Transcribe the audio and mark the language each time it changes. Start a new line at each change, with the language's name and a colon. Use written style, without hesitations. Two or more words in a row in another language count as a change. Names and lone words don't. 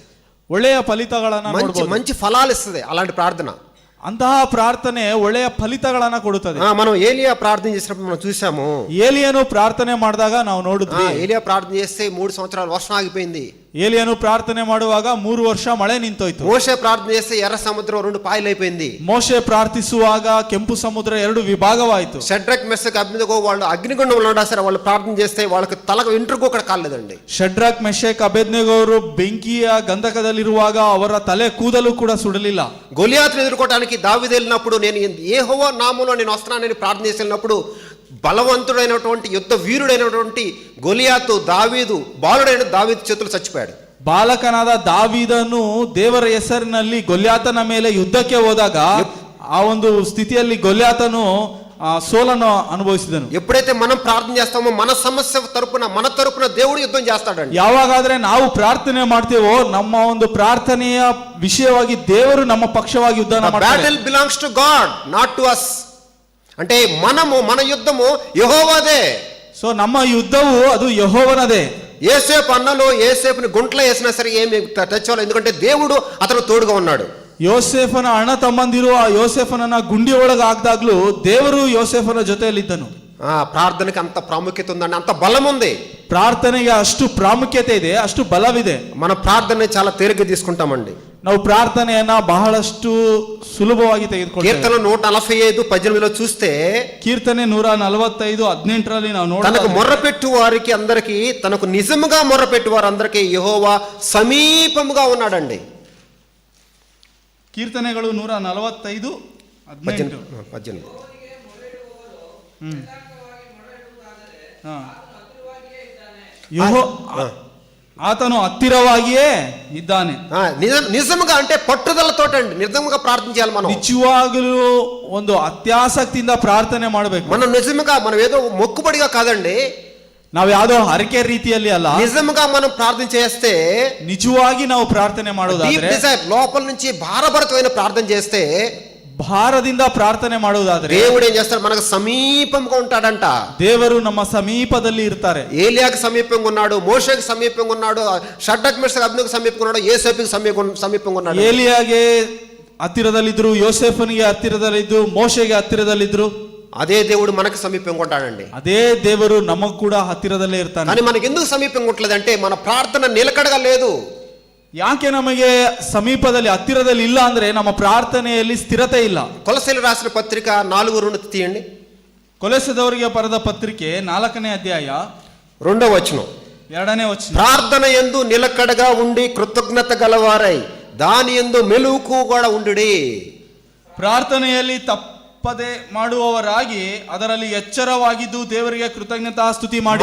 Kannada: ಒಳ್ಳೆಯ ಫಲಿತಗಳನ್ನು ನೋಡಬಹುದು,
Telugu: మంచి ఫలాలు ఇస్తుంది అలాంటి ప్రార్థన.
Kannada: ಅಂತಹ ಪ್ರಾರ್ಥನೆ ಒಳ್ಳೆಯ ಫಲಿತಗಳನ್ನ ಕೊಡುತ್ತದೆ.
Telugu: మనం ఏలియా ప్రార్థన చేసినప్పుడు మనం చూసాము.
Kannada: ಏಲಿಯನು ಪ್ರಾರ್ಥನೆ ಮಾಡಿದಾಗ ನಾವು ನೋಡಿದ್ವಿ.
Telugu: ఏలియా ప్రార్థన చేస్తే 3 సంవత్సరాలు వర్షం ఆగిపోయింది.
Kannada: ಏಲಿಯನು ಪ್ರಾರ್ಥನೆ ಮಾಡುವಾಗ 3 ವರ್ಷ ಮಳೆ ನಿಂತೋಯ್ತು.
Telugu: మోషే ప్రార్థన చేస్తే ఎర్ర సముద్రం 2 పాయలు అయిపోయింది.
Kannada: ಮೋಶೆ ಪ್ರಾರ್ಥಿಸುವಾಗ ಕೆಂಪು ಸಮುದ್ರ 2 ವಿಭಾಗವಾಯಿತು.
Telugu: షడ్రక్ మెషక్ అబేద్నెగో వాళ్ళు అగ్నిగుండంలో ఉన్నా సరే వాళ్ళు ప్రార్థన చేస్తే వాళ్ళకి తలకు వెంట్రుకు కూడా కాలేదండి.
Kannada: ಶಡ್ರಕ್ ಮೆಷಕ್ ಅಬೇದ್ನೆಗೋ ಅವರು ಬೆಂಕಿಯ ಗಂಧಕದಲ್ಲಿರುವಾಗ ಅವರ ತಲೆ ಕೂದಲು ಕೂಡ ಸುಡಲಿಲ್ಲ.
Telugu: గొలియాతును ఎదుర్కోవడానికి దావీదు వెళ్ళినప్పుడు నేను యెహోవా నామములో నేను వస్తున్నానని ప్రార్థన చేసినప్పుడు బలవంతుడైనటువంటి యుద్ధ వీరుడైనటువంటి గొలియాతు దావీదు బాలుడైన దావీదు చేతులు చచ్చిపోయాడు.
Kannada: ಬಾಲಕನಾದ ದಾವೀದನು ದೇವರ ಹೆಸರಿನಲ್ಲಿ ಗೊಲ್ಯಾತನ ಮೇಲೆ ಯುದ್ಧಕ್ಕೆ ಹೋದಾಗ ಆ ಒಂದು ಸ್ಥಿತಿಯಲ್ಲಿ ಗೊಲ್ಯಾತನು ಸೋಲನ್ನು ಅನುಭವಿಸಿದನು.
Telugu: ఎప్పుడైతే మనం ప్రార్థన చేస్తామో మన సమస్య తరపున దేవుడు యుద్ధం చేస్తాడండి.
Kannada: ಯಾವಾಗಾದ್ರೆ ನಾವು ಪ್ರಾರ್ಥನೆ ಮಾಡ್ತೇವೋ ನಮ್ಮ ಒಂದು ಪ್ರಾರ್ಥನೆಯ ವಿಷಯವಾಗಿ ದೇವರು ನಮ್ಮ ಪಕ್ಷವಾಗಿ ಯುದ್ಧ ಮಾಡ್ತಾರೆ.
English: Battle belongs to God not to us.
Telugu: అంటే మన యుద్ధము యెహోవాదే.
Kannada: సో ನಮ್ಮ యుద్ధವು ಅದು ಯೆಹೋವನದೇ.
Telugu: యోసేపు అన్నలు యోసేపుని గుంటలో వేసినా సరే ఏమి తెచ్చాలి, ఎందుకంటే దేవుడు అతను తోడుగా ఉన్నాడు.
Kannada: ಯೋಸೇಫನ ಅಣ್ಣ ತಮ್ಮಂದಿರು ಆ ಯೋಸೇಫನನ್ನ ಗುಂಡಿ ಒಳಗೆ ಹಾಕಿದಾಗ್ಲೂ ದೇವರು ಯೋಸೇಫನ ಜೊತೆಯಲ್ಲಿದ್ದನು. ಪ್ರಾರ್ಥನೆಗೆ ಅಂತ ಪ್ರಾಮುಖ್ಯತೆ
Telugu: ఉందండి, అంత బలం ఉంది.
Kannada: ಪ್ರಾರ್ಥನೆಗೆ ಅಷ್ಟು ಪ್ರಾಮುಖ್ಯತೆ ಇದೆ, ಅಷ್ಟು ಬಲವಿದೆ.
Telugu: మన ప్రార్థನೆ చాలా తేలిగ్గా తీసుకుంటామండి.
Kannada: ನಾವು ಪ್ರಾರ್ಥನೆಯನ್ನ ಬಹಳಷ್ಟು ಸುಲಭವಾಗಿ ತೆಗೆದುಕೊಳ್ತೇವೆ.
Telugu: కీర్తన 145:18 చూస్తే
Kannada: ಕೀರ್ತನೆ 145:18 ನಾವು ನೋಡೋಣ.
Telugu: తనకు మొర్రపెట్టు వారికి అందరికి, తనకు నిజముగా మొర్రపెట్టు వారందరికీ యెహోవా సమీపముగా ఉన్నాడండి.
Kannada: ಕೀರ್ತನೆಗಳು 145:18. ಆತನು ಹತ್ತಿರವಾಗಿಯೇ ಇದ್ದಾನೆ.
Telugu: నిజముగా అంటే పట్టుదలతోటండి నిజముగా ప్రార్థన చేయాలి. మనం
Kannada: నిజವಾಗಲೂ ಒಂದು ಅತ್ಯಾಸಕ್ತಿಯಿಂದ ಪ್ರಾರ್ಥನೆ ಮಾಡಬೇಕು.
Telugu: మనం నిజముగా, మనం ఏదో మొక్కుబడిగా కాదండి,
Kannada: ನಾವು ಯಾವುದೋ ಹರಕೆ ರೀತಿಯಲ್ಲಿ ಅಲ್ಲ,
Telugu: నిజముగా మనం ప్రార్థన చేస్తే,
Kannada: నిజವಾಗಿ ನಾವು ಪ್ರಾರ್ಥನೆ ಮಾಡೋದಾದ್ರೆ,
Telugu: లోపల నుంచి భారభరితమైన ప్రార్థన చేస్తే,
Kannada: ಭಾರದಿಂದ ಪ್ರಾರ್ಥನೆ ಮಾಡೋದಾದ್ರೆ
Telugu: దేవుడు ఏం చేస్తాడు, మనకు సమీపంగా ఉంటాడంట.
Kannada: ದೇವರು ನಮ್ಮ ಸಮೀಪದಲ್ಲಿ ಇರ್ತಾರೆ.
Telugu: ఏలియాకు సమీపంగా ఉన్నాడు, మోషేకి సమీపంగా ఉన్నాడు, షడ్రక్ మెషక్ అబ్దెనగోకు సమీపంగా ఉన్నాడు, యోసేపుకి సమీపంగా ఉన్నాడు.
Kannada: ಏಲಿಯಾಗೆ ಹತ್ತಿರದಲ್ಲಿದ್ರು, ಯೋಸೇಫನಿಗೆ ಹತ್ತಿರದಲ್ಲಿದ್ದು, ಮೋಶೆಗೆ ಹತ್ತಿರದಲ್ಲಿದ್ರು.
Telugu: అదే దేవుడు మనకు సమీపంగా ఉంటాడండి.
Kannada: ಅದೇ ದೇವರು ನಮಗೂ ಕೂಡ ಹತ್ತಿರದಲ್ಲೇ ಇರ್ತಾನೆ.
Telugu: కానీ మనకి ఎందుకు సమీపంగా ఉండలేదంటే మన ప్రార్థన నిలకడగా లేదు.
Kannada: ಯಾಕೆ ನಮಗೆ ಸಮೀಪದಲ್ಲಿ ಹತ್ತಿರದಲ್ಲಿ ಇಲ್ಲ ಅಂದ್ರೆ ನಮ್ಮ ಪ್ರಾರ್ಥನೆಯಲ್ಲಿ ಸ್ಥಿರತೆ ಇಲ್ಲ.
Telugu: కొలస్సీలకు రాసిన పత్రిక 4:2 తీయండి.
Kannada: ಕೊಲೊಸ್ಸೆದವರಿಗೆ ಬರೆದ ಪತ್ರಿಕೆ 4ನೇ ಅಧ್ಯಾಯ
Telugu: 2వ వచనం.
Kannada: 2ನೇ ವಚನ.
Telugu: ప్రార్థన యందు నిలకడగా ఉండి కృతజ్ఞత గలవారై దాని యందు మెలకువ కూడా ఉండుడి.
Kannada: ಪ್ರಾರ್ಥನೆಯಲ್ಲಿ ತಪ್ಪದೆ ಮಾಡುವವರಾಗಿ ಅದರಲ್ಲಿ ಎಚ್ಚರವಾಗಿದ್ದು ದೇವರಿಗೆ ಕೃತಜ್ಞತಾ ಸ್ತುತಿ ಮಾಡಿ.